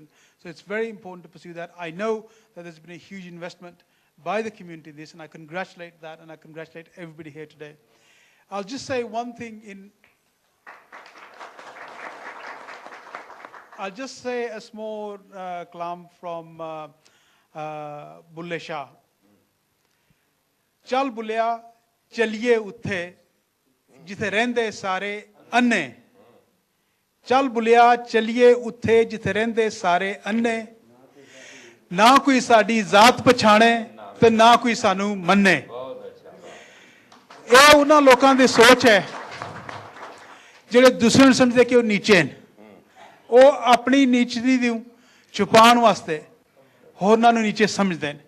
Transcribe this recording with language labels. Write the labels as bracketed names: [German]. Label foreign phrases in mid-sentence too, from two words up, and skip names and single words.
[English] So it's very important to pursue that. I know that there's been a huge investment by the community in this, and I congratulate that, and I congratulate everybody here today. I'll just say one thing I'll just say a small kalam from Bulle Shah. [Punjabi] ਚੱਲ ਬੁੱਲ੍ਹਿਆ ਚੱਲੀਏ ਉੱਥੇ ਜਿੱਥੇ ਰਹਿੰਦੇ ਸਾਰੇ ਅੰਨ੍ਹੇ. ਚੱਲ ਬੁੱਲ੍ਹਿਆ ਚੱਲੀਏ ਉੱਥੇ ਜਿੱਥੇ ਰਹਿੰਦੇ ਸਾਰੇ ਅੰਨ੍ਹੇ. ਨਾ ਕੋਈ ਸਾਡੀ ਜ਼ਾਤ ਪਛਾਣੇ ਤੇ ਨਾ ਕੋਈ ਸਾਨੂੰ ਮੰਨੇ। ਇਹ ਉਹਨਾਂ ਲੋਕਾਂ ਦੀ ਸੋਚ ਹੈ ਜਿਹੜੇ ਦੂਸਰੇ ਨੂੰ ਸਮਝਦੇ ਕਿ ਉਹ ਨੀਚੇ ਨੇ। ਉਹ ਆਪਣੀ ਨੀਚਤੀ ਨੂੰ ਛੁਪਾਉਣ ਵਾਸਤੇ ਹੋਰਨਾਂ ਨੂੰ ਨੀਚੇ ਸਮਝਦੇ ਨੇ।